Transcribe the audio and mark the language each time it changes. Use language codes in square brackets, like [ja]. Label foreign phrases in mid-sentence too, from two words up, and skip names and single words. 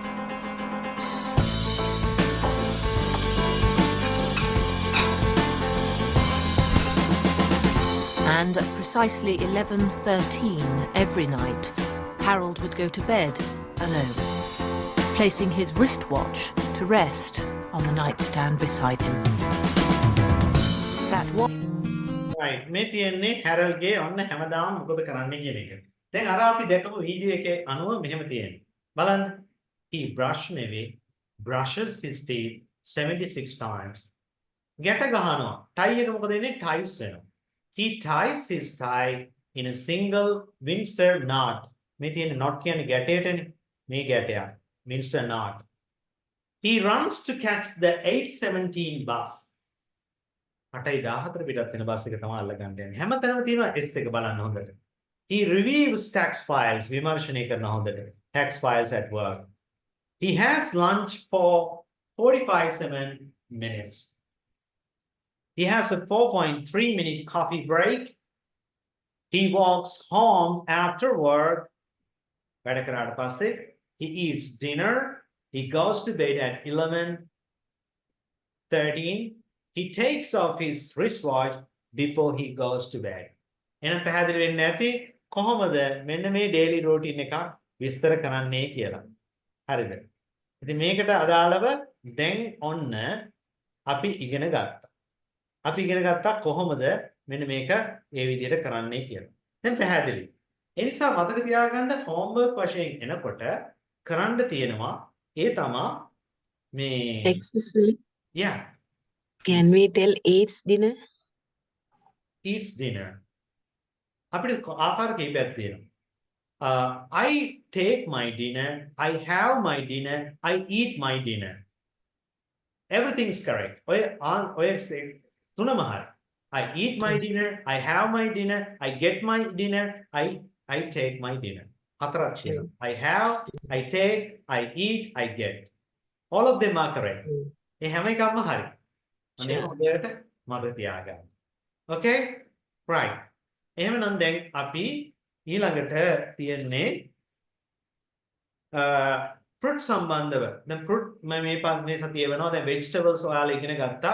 [en] And at precisely 11:13 every night, Harold would go to bed alone, placing his wristwatch to rest on the nightstand beside him. That was [si] right මේ තියෙන්නේ හැරල්ගේ ඔන්න හැමදාම මොකද කරන්නේ කියන එක. දැන් අර අපි දැකපු වීඩියෝ එකේ අනුව මෙහෙම තියෙනවා. බලන්න. [en] He brushes his teeth 76 times. [si] ගැට ගහනවා. tie එක මොකද වෙන්නේ? ties වෙනවා. [en] He ties his tie in a single Windsor knot. [si] මේ තියෙන knot කියන්නේ ගැටයටනේ. මේ ගැටය. [en] Windsor knot. He runs to catch the 8:17 bus. [si] 8:14 පිටත් වෙන බස් එක තමයි අල්ල ගන්න යන්නේ. හැමතැනම තියෙනවා S එක බලන්න හොඳට. [en] He reviews tax files [si] විමර්ශනය කරන හොඳට. [en] Tax files at work. He has lunch for 45 minutes. He has a 4.3-minute coffee break. He walks home after work. [si] වැඩ කරාට පස්සේ [en] he eats dinner. He goes to bed at 11:13. He takes off his wristwatch before he goes to bed. [si] එහෙනම් පැහැදිලි වෙන්නේ නැති කොහොමද මෙන්න මේ [en] daily routine [si] එක විස්තර කරන්නේ කියලා. හරිද? ඉතින් මේකට අදාළව දැන් ඔන්න අපි ඉගෙන ගත්තා. අපි ඉගෙන ගත්තා කොහොමද මෙන්න මේක ඒ විදිහට කරන්නේ කියලා. දැන් පැහැදිලි. ඒ නිසා මතක තියාගන්න homework වශයෙන් එනකොට කරන්න තියෙනවා ඒ තමයි මේ [en] Excuse me. yeah. Can we tell eats dinner? Eats dinner. [si] අපිට ආකාර කීපයක් තියෙනවා. [en] I take my dinner, I have my dinner, I eat my dinner. Everything's correct. [si] ඔය තුනම හරි. [en] I eat my dinner, I have my dinner, I get my dinner, I take my dinner. [si] හතරක් තියෙනවා. [en] I have, I take, I eat, I get. All of them are correct. [si] ඒ හැම එකක්ම හරි. අනේ හොඳට මතක තියාගන්න. Okay? Right. එහෙනම් දැන් අපි ඊළඟට තියන්නේ fruit සම්බන්ධව. දැන් fruit මේ සතියේ වෙනවා. දැන් vegetables ඔයාලා ඉගෙන ගත්තා.